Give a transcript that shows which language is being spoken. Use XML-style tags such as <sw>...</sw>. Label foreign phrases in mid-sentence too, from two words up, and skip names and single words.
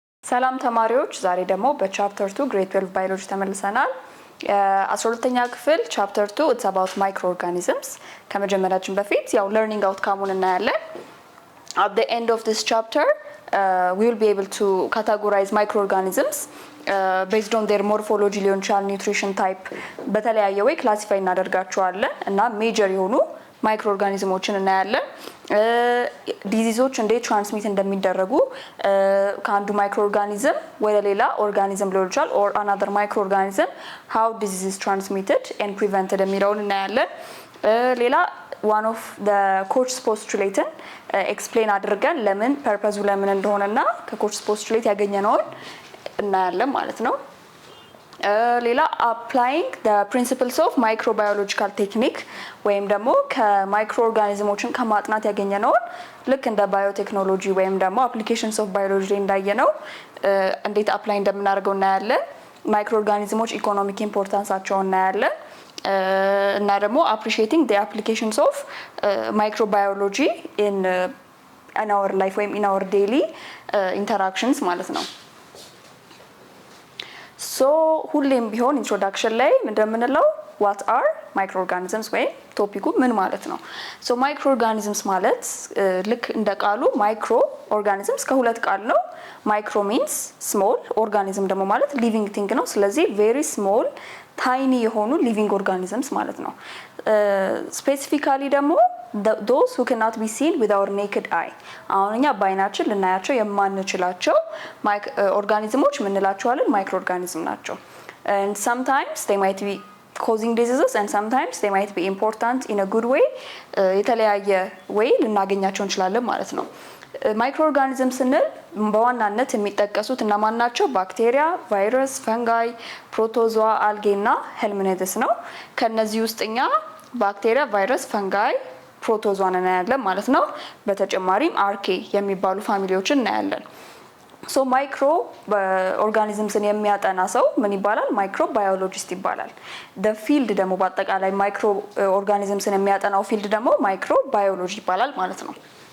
<am>ሰላም ተማሪዎች ዛሬ ደግሞ በቻፕተር 2 ግሬድ 12 ባዮሎጂ ተመልሰናል 12ኛ ክፍል ቻፕተር 2</am> <en>it's about microorganisms</en> <am>ከመጀመራችን በፊት ያው</am> <en>learning outcome-</en> <am>ን እናያለን</am> <en>at the end of this chapter we will be able to categorize microorganisms based on their morphology</en> <am>ሊሆን ይችላል</am> <en>nutrition type</en> <am>በተለያየ way classify እናደርጋቸዋለን እና major የሆኑ ማይክሮኦርጋኒዝሞችን እናያለን ዲዚዞች እንዴት ትራንስሚት እንደሚደረጉ ከአንዱ ማይክሮኦርጋኒዝም ወደ ሌላ ኦርጋኒዝም ሊሆን ይችላል</am> <en>or another microorganism how disease is transmitted and prevented</en> <am>የሚለውን እናያለን ሌላ</am> <en>one of the Koch's postulaten explain</en> <am>አድርገን ለምን ፐርፐዙ ለምን እንደሆነና ከኮችስ ፖስቱሌት ያገኘነውን እናያለን ማለት ነው ሌላ</am> <en>applying the principles of microbiological technique</en> <am>ወይም ደግሞ ከማይክሮኦርጋኒዝሞችን ከማጥናት ያገኘነው ልክ እንደ ባዮቴክኖሎጂ ወይም ደግሞ</am> <en>applications of biology</en> <am>እንዳየነው እንዴት apply እንደምናደርገው እናያለን ማይክሮኦርጋኒዝሞች ኢኮኖሚክ ኢምፖርታንሳቸውን እናያለን እና ደግሞ</am> <en>appreciating the applications of microbiology in our life</en> <am>ወይም</am> <en>in our daily interactions</en> <am>ማለት ነው So ሁሌም ቢሆን ኢንትሮዳክሽን ላይ እንደምንለው</am> <en>what are microorganisms</en> <am>ወይ ቶፒኩ ምን ማለት ነው</am> <en>So microorganisms</en> <am>ማለት ልክ እንደ ቃሉ microorganisms ከሁለት ቃል ነው</am> <en>micro means small organism</en> <am>ደግሞ ማለት</am> <en>living thing</en> <am>ነው ስለዚህ</am> <en>very small tiny</en> <am>የሆኑ</am> <en>living organisms</en> <am>ማለት ነው specifically ደግሞ</am> <en>those who cannot be seen with our naked eye</en> <am>አሁንኛ ባይናችን ልናያቸው የማንችላቸው ኦርጋኒዝሞች ምንላቸዋለን ማይክሮኦርጋኒዝም ናቸው</am> <en>and sometimes they might be causing diseases and sometimes they might be important in a good way</en> <am>የተለያየ way ልናገኛቸው እንችላለን ማለት ነው ማይክሮኦርጋኒዝም ስንል በዋናነት የሚጠቀሱት እነማን ናቸው ባክቴሪያ ቫይረስ ፈንጋይ ፕሮቶዞዋ አልጌ እና ሄልሚንቲስ ነው ከነዚህ ውስጥኛ ባክቴሪያ ቫይረስ ፈንጋይ ፕሮቶዞዋን እናያለን ማለት ነው በተጨማሪም አርኬ የሚባሉ ፋሚሊዎችን እናያለን ሶ ማይክሮ ኦርጋኒዝምስን የሚያጠና ሰው ምን ይባላል ማይክሮ ባዮሎጂስት ይባላል</am> <en>the field</en> <am>ደግሞ በአጠቃላይ ማይክሮ ኦርጋኒዝምስን የሚያጠናው ፊልድ ደግሞ ማይክሮ ባዮሎጂ ይባላል ማለት ነው</am>